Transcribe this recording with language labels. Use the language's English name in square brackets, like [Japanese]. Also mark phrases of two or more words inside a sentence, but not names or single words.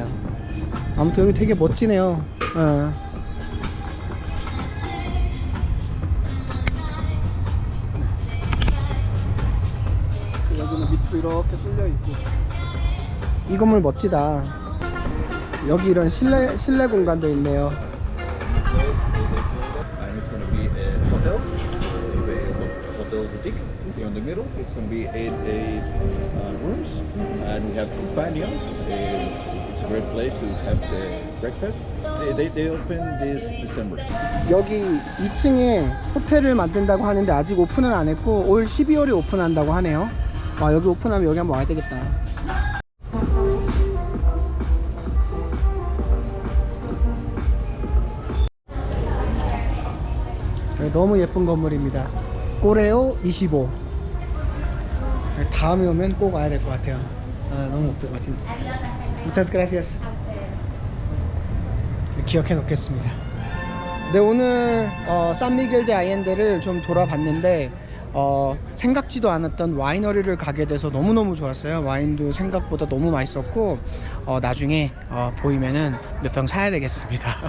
[Korean] 아무튼 여기 되게 멋지네요. 여기는 밑으로 이렇게 뚫려 있고 이 건물 멋지다. 여기 이런 실내 공간도 있네요. [English] And it's going to be a hotel, a hotel boutique here in the middle. It's going to be eight rooms, and we have companion. It's a great place to have the breakfast. They open this December. [Korean] 여기 2층에 호텔을 만든다고 하는데 아직 오픈은 안 했고 올 12월에 오픈한다고 하네요. 아, 여기 오픈하면 여기 한번 와야 되겠다. 너무 예쁜 건물입니다. 꼬레오 25. 다음에 오면 꼭 와야 될 것 같아요. 너무 멋진. [Spanish] Muchas gracias. [Korean] 기억해 놓겠습니다. 네, 오늘 산미겔 데 아이엔데를 좀 돌아봤는데 생각지도 않았던 와이너리를 가게 돼서 너무너무 좋았어요. 와인도 생각보다 너무 맛있었고 나중에 보이면은 몇 병 사야 되겠습니다.